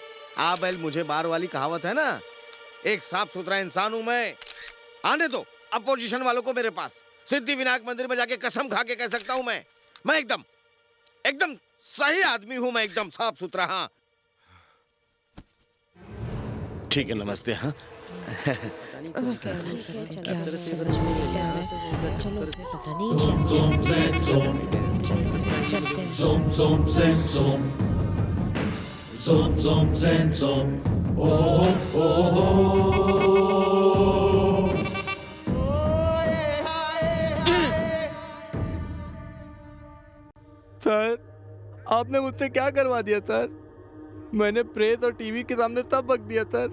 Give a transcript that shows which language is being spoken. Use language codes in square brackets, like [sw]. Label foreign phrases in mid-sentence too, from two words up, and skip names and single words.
[hi] आ बैल मुझे बार वाली कहावत है ना, एक साफ सुथरा इंसान हूं मैं। आने दो अपोजिशन वालों को मेरे पास। सिद्धि विनायक मंदिर में जाके कसम खा के कह सकता हूं मैं एकदम सही आदमी हूं मैं, एकदम साफ सुथरा। हाँ ठीक है, नमस्ते। हाँ Zoom zoom zem zoom. Zoom zoom zem zoom. Oh oh oh. सर आपने मुझसे क्या करवा दिया सर? मैंने प्रेस और टीवी के सामने सब बक दिया सर।